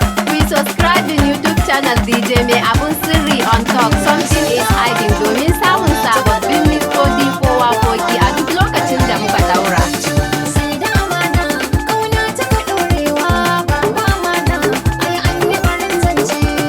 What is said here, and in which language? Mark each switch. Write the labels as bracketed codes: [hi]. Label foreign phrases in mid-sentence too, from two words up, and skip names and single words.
[en] We subscribe in YouTube channel D J Mai Abun Sirri on top. Something is hiding [ha] domin samun sababbin mistoci ko waƙoƙi a duk lokacin da muka daura. Sai da amana, ƙauna ta ka ɗorewa, ba ba mana, ai an yi barin zance.